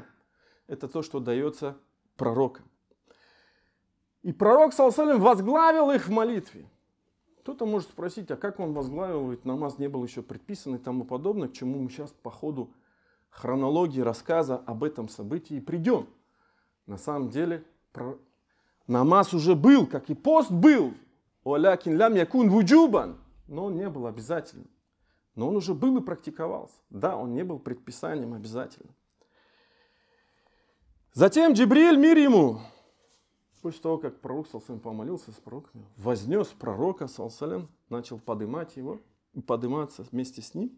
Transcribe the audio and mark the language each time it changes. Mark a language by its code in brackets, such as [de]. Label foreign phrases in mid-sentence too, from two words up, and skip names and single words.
[ru] Это то, что дается пророкам. И пророк ﷺ возглавил их в молитве. Кто-то может спросить, а как он возглавил, ведь намаз не был еще предписан и тому подобное, к чему мы сейчас по ходу хронологии рассказа об этом событии придем. На самом деле намаз уже был, как и пост был, [ar] ولكن لم يكن وجوبا, [ru] но он не был обязательным. Но он уже был и практиковался. Да, он не был предписанием обязательным. Затем Джибриль, мир ему, после того, как пророк ﷺ помолился с пророками, вознес пророка ﷺ, начал поднимать его и подниматься вместе с ним.